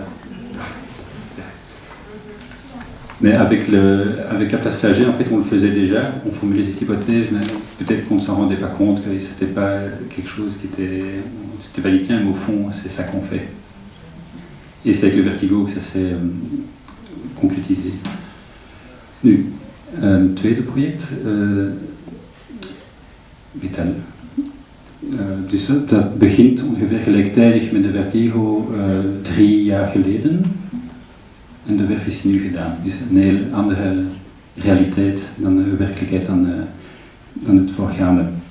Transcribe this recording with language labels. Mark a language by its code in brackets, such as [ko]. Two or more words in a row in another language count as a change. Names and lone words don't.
[fr] Mais avec la place Flagey, en fait, on le faisait déjà, on formulait cette hypothèse, mais peut-être qu'on ne s'en rendait pas compte, que c'était pas quelque chose qui était... On s'était pas dit, tiens, mais au fond, c'est ça qu'on fait. Et c'est avec le Vertigo que ça s'est concrétisé. [nl] Nu, tweede project, Vital. Dus dat begint ongeveer gelijktijdig met de Vertigo 3 jaar geleden. En de werf is nu gedaan. Dus een heel andere realiteit dan de werkelijkheid dan het voorgaande.